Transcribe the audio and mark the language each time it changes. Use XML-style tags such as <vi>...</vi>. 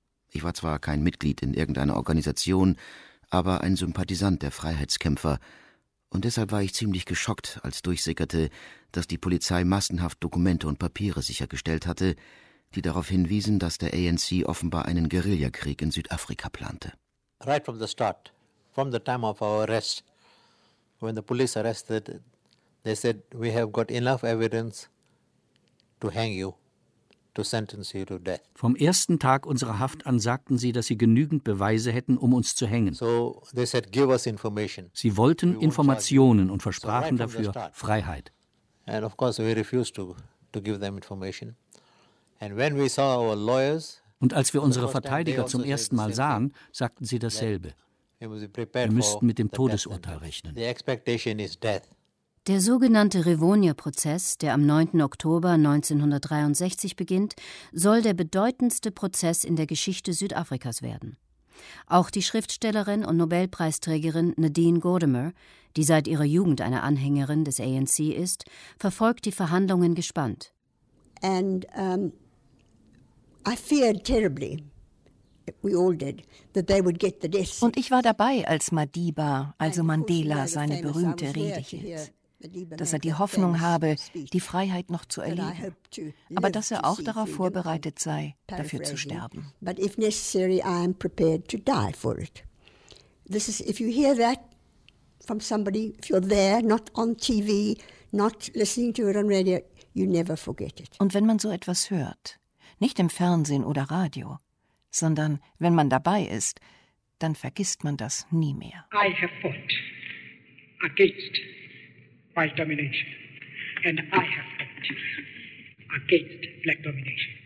<de>Ich war zwar kein Mitglied in irgendeiner Organisation, aber ein Sympathisant der Freiheitskämpfer. Und deshalb war ich ziemlich geschockt, als durchsickerte, dass die Polizei massenhaft Dokumente und Papiere sichergestellt hatte, die darauf hinwiesen, dass der ANC offenbar einen Guerillakrieg in Südafrika plante.</de> <en>Right from the start, from the time of our arrest, when the police arrested, they said, we have got enough evidence to hang you. To sentence you to death.</en> <de>Vom ersten Tag unserer Haft an sagten sie, dass sie genügend Beweise hätten, um uns zu hängen.</de> <en>So they said, give us information.</en> <de>Sie wollten Informationen und versprachen dafür Freiheit.</de> <en>And of course we refused to give them information. And when we saw our lawyers,</en> <de>und als wir unsere Verteidiger zum ersten Mal sahen, sagten sie dasselbe. Wir müssten mit dem Todesurteil rechnen.</de> <en>The expectation is death.</en> <de>Der sogenannte Rivonia-Prozess, der am 9. Oktober 1963 beginnt, soll der bedeutendste Prozess in der Geschichte Südafrikas werden. Auch die Schriftstellerin und Nobelpreisträgerin Nadine Gordimer, die seit ihrer Jugend eine Anhängerin des ANC ist, verfolgt die Verhandlungen gespannt.</de> <en>And I feared terribly. We all did, that they would get the death.</en> <de>Und ich war dabei, als Madiba, also Mandela, seine berühmte Rede hielt. Dass er die Hoffnung habe, die Freiheit noch zu erleben, aber dass er auch darauf vorbereitet sei, dafür zu sterben.</de> <en>But if necessary, I am prepared to die for it. This is, if you hear that from somebody, if you're there, not on TV, not listening to it on radio, you never forget it.</en> <de>Und wenn man so etwas hört, nicht im Fernsehen oder Radio, sondern wenn man dabei ist, dann vergisst man das nie mehr.</de> <en>I have fought. against white domination. And I have fought against black domination.</en>